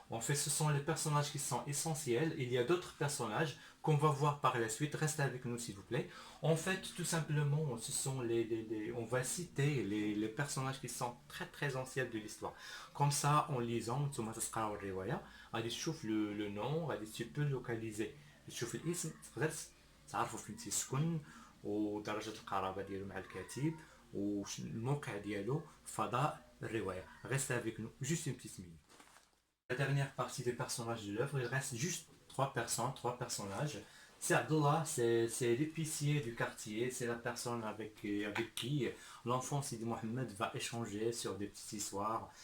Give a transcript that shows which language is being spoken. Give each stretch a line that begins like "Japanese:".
French: En fait, ce sont les personnages qui sont essentiels. Il y a d'autres personnages qu'on va voir par la suite. Restez avec nous, s'il vous plaît. En fait, tout simplement, ce sont on va citer les personnages qui sont très très anciens de l'histoire. Comme ça, en lisant, tu تشوف le nom, tu peux localiser.
Arabic: تشوف الاسم تقدر تعرفوا فين تيسكن ودرجة القرابة ديالو مع الكاتب والموقع ديالو فضاء الرواية.
French: Restez avec nous, juste une petite minute. La dernière partie des personnages de l'œuvre, il reste juste trois personnages. C'est Abdullah, c'est l'épicier du quartier, c'est la personne avec qui l'enfant Sidi Mohamed va échanger sur des petites histoires.